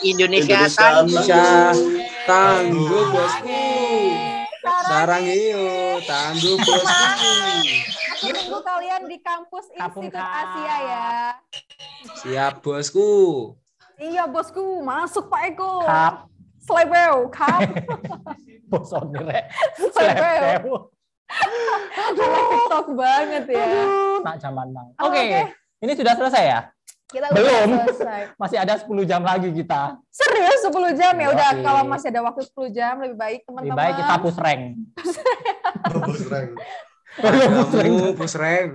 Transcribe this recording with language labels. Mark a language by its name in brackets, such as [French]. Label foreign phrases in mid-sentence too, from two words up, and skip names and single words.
[Indonesian] Indonesia tangguh bosku. Sarang iyo tangguh bosku. Aku tunggu kalian di kampus Institut Asia ya. Siap bosku. Iya bosku, masuk Pak Eko. Kap. Slebeu, kap. Boson rek. Slebeu. TikTok banget ya. Nak zaman nang. Oke. Ini sudah selesai ya? Kita belum selesai. Masih ada 10 jam lagi kita. Serius 10 jam ya udah. Oke. Kalau masih ada waktu 10 jam lebih baik teman-teman. Lebih baik kita [English] push rank. Push rank.